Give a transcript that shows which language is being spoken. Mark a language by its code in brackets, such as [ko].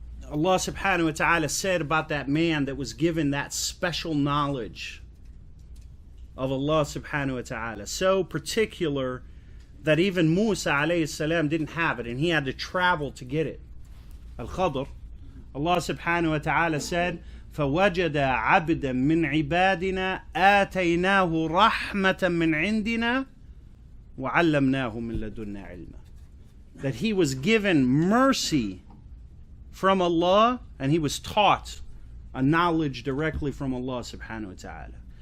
[en] Allah subhanahu wa ta'ala said about that man that was given that special knowledge of Allah subhanahu wa ta'ala, so particular that even Musa alayhi salam didn't have it and he had to travel to get it. [ar] Al-Khadr, [en] Allah subhanahu wa ta'ala said, [ar] فَوَجَدَ عَبْدًا مِّنْ عِبَادِنَا آتَيْنَاهُ رَحْمَةً مِّنْ عِنْدِنَا وَعَلَّمْنَاهُ مِنْ لَدُنَّا عِلْمًا. [en] That he was given mercy from Allah and he was taught a knowledge directly from Allah subhanahu wa ta'ala.